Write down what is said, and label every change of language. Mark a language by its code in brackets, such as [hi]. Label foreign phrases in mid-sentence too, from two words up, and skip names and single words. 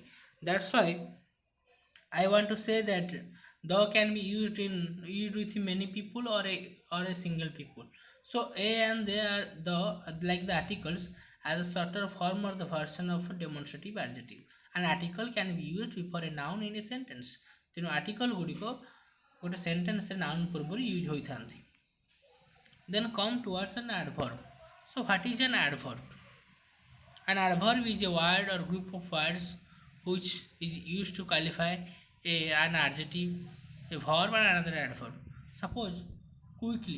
[en] That's why I want to say that the can be used with many people or a single people. So a and they are the like the articles as a shorter form or the version of a demonstrative adjective. An article can be used before a noun in a sentence. [or] ତେଣୁ ଆର୍ଟିକଲ ଗୁଡ଼ିକ ଗୋଟେ ସେଣ୍ଟେନ୍ସରେ ନାଉନ୍ ପୂର୍ବରୁ ୟୁଜ୍ ହୋଇଥାନ୍ତି. [en] Then come towards an adverb. So what is an adverb? An adverb is a word or group of words which is used to qualify an adjective, a verb, and another adverb.